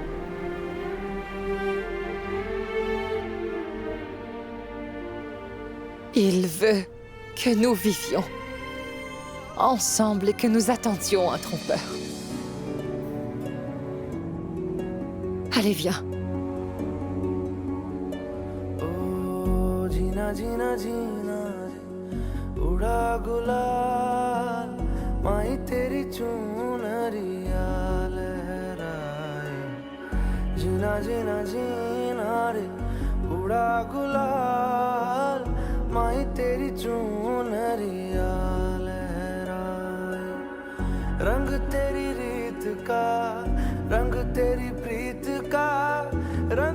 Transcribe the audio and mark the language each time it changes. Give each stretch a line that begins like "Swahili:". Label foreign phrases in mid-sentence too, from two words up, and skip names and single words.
French: Il veut que nous vivions ensemble et que nous attendions un trompeur. Allez, viens.
Hindi: Oh, Gina, Gina, Gina, उड़ा गुलाल माही तेरी चुनरिया लहराए जीना जीना जीना रे उड़ा गुलाल माही तेरी चुनरिया लहराए रंग तेरी रीत का रंग तेरी प्रीत का रंग